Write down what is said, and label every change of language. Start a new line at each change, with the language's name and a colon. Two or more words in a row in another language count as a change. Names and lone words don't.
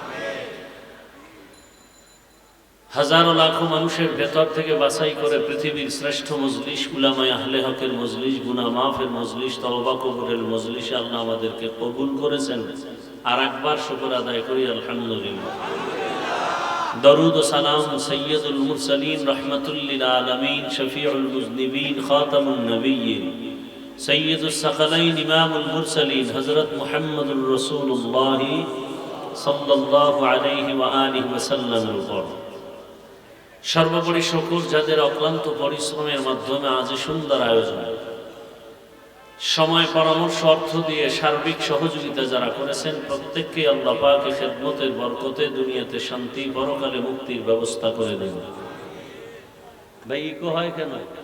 Bangla: হাজারো লাখো মানুষের ভেতর থেকে বাছাই করে পৃথিবীর শ্রেষ্ঠ মজলিস উলামায়ে আহলে হকের মজলিস গুনাহ মাফের মজলিস তওবা কবুলের মজলিসে আল্লাহ আমাদেরকে কবুল করেছেন আর একবার শুকর আদায় করি আলহামদুলিল্লাহ
Arabic: درود و سلام سید المرسلین رحمت للعالمین شفیع المذنبین خاتم النبیین سید الثقلین امام المرسلین حضرت محمد رسول اللہ صلی اللہ علیہ وآلہ وسلم
Bangla: উপর সর্বোপরি শুকর যাদের অক্লান্ত পরিশ্রমের মাধ্যমে আজ সুন্দর আয়োজন সময় পরামর্শ অর্থ দিয়ে সার্বিক সহযোগিতা যারা করেছেন প্রত্যেককে আল্লাহ পাক খেদমতের বরকতে দুনিয়াতে শান্তি পরকালে মুক্তির ব্যবস্থা করে দেন ভাই ইকো হয় কেন